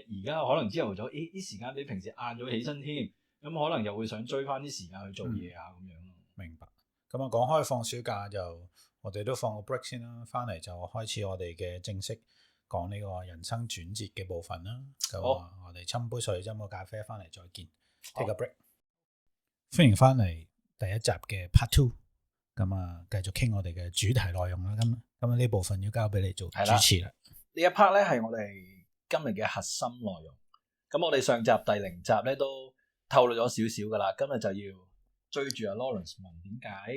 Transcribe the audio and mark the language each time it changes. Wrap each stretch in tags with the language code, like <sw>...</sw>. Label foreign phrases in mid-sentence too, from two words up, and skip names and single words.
<yue>而家可能朝頭早啲時間比平時晏咗起身添，咁可能又會想追翻啲時間去做嘢啊咁樣咯。明白。咁啊，講開放暑假就我哋都放個 break 先啦，翻嚟就開始我哋嘅正式講呢個人生轉折嘅部分啦。咁我哋斟杯水，斟個咖啡，翻嚟再見。</yue> <en>Take a break。</en> <yue>歡迎翻嚟第一集嘅 Part 2。咁啊，繼續傾我哋嘅主題內容啦。咁呢部分要交俾你做主持啦。呢一 part 咧係我哋今日嘅核心內容。咁我哋上集第0集咧都透露咗少少噶啦，今日就要追住阿 Lawrence 問點解</yue>